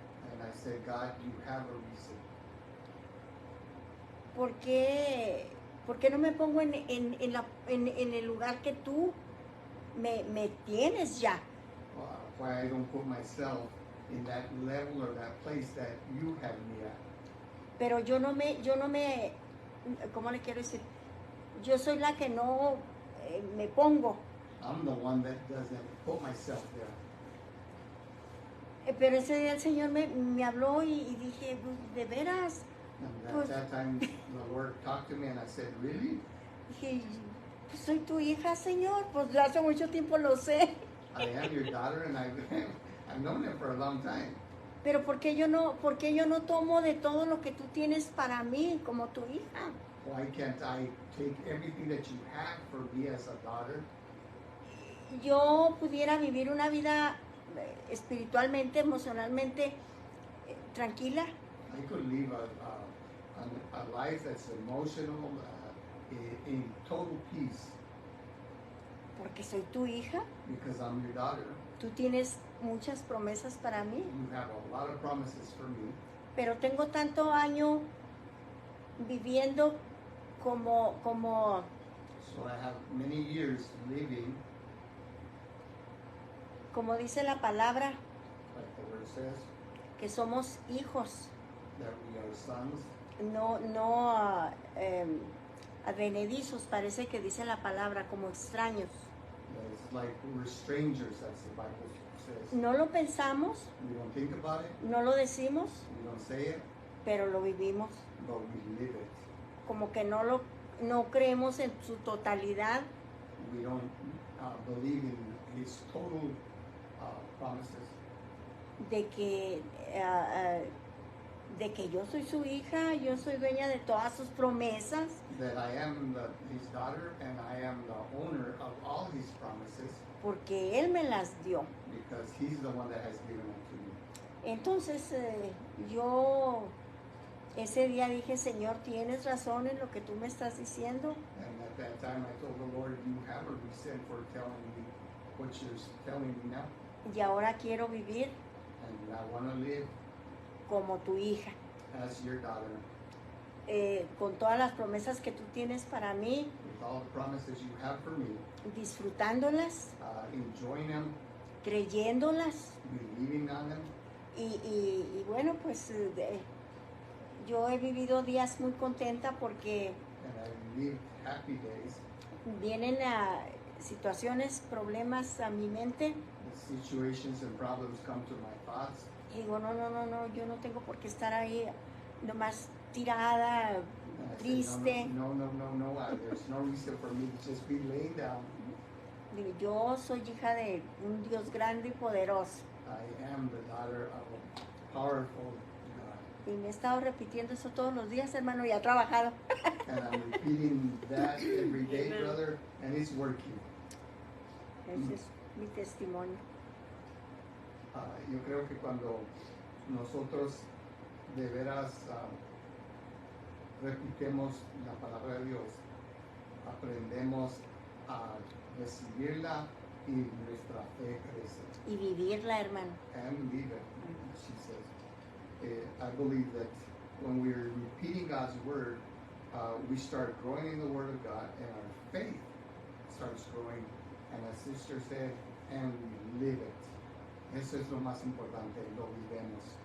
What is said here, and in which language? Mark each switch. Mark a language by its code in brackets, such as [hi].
[en] and I said, God, you have a reason. [es] ¿Por qué no me pongo en el lugar que tú me tienes ya? [en] Why I don't put myself in that level or that place that you have me at. [es] Pero yo no me, ¿cómo le quiero decir? Yo soy la que no me pongo. [en] I'm the one that doesn't put myself there. [es] Pero ese día el Señor me habló y dije, "Pues, ¿de veras?" [en] And [es] Pues- [en] at that time, the Lord talked to me, and I said, really? [es] Dije, "Pues soy tu hija, Señor, pues hace mucho tiempo lo sé." [en] I am your daughter, and I've known it for a long time. [es] Pero ¿por qué yo no tomo de todo lo que tú tienes para mí como tu hija? [en] Why can't I take everything that you have for me as a daughter? [es] Yo pudiera vivir una vida espiritualmente, emocionalmente tranquila, [en] I could live a life that's emotional, in total peace, [es] porque soy tu hija. [en] because I'm your daughter. [es] Tú tienes muchas promesas para mí, [en] You have a lot of promises for me, [es] pero tengo tanto año viviendo como [en] so I have many years living, [es] dice la palabra, [en] like the word says, [es] que somos hijos, [en] that we are sons, [es] no advenedizos, parece que dice la palabra, como extraños. [en] that it's like we're strangers, as the Bible says. [es] No lo pensamos, [en] We don't think about it, [es] no lo decimos, [en] we don't say it, [es] pero lo vivimos. [en] but we live it. [es] Como que no creemos en su totalidad, [en] We don't believe in His total promises, [es] de que yo soy su hija, yo soy dueña de todas sus promesas, [en] that I am His daughter and I am the owner of all His promises, [es] porque Él me las dio. [en] because He's the one that has given them to me. [es] Entonces yo ese día dije, Señor, tienes razón en lo que tú me estás diciendo. [en] And at that time I told the Lord, you have a reason for telling me what you're telling me now. [es] Y ahora quiero vivir [en] and I want to live [es] como tu hija, [en] as your daughter, [es] con todas las promesas que tú tienes para mí, [en] with all the promises you have for me, [es] disfrutándolas, [en] enjoying them, [es] creyéndolas. [en] believing on them. [es] Y bueno, pues yo he vivido días muy contenta porque [en] And I lived happy days. [es] vienen situaciones, problemas a mi mente. [en] The situations and problems come to my thoughts. [es] Y digo, no, yo no tengo por qué estar ahí nomás tirada, [en] And I [es] triste. [en] say, no. There's no reason for me to just be laying down. [es] Digo, yo soy hija de un Dios grande y poderoso. [en] I am the daughter of a powerful God. [es] Y me he estado repitiendo eso todos los días, hermano, y ha trabajado. [en] And I'm repeating that every day, Amen. brother, and it's working. [es] Ese es mi testimonio. Yo creo que cuando nosotros de veras repitemos la palabra de Dios, aprendemos a recibirla y nuestra fe crece. Y vivirla, hermano. [en] And live it, she says. I believe that when we're repeating God's word, we start growing in the word of God, and our faith starts growing. And as sister said, and we live it. [es] Eso es lo más importante, lo vivemos.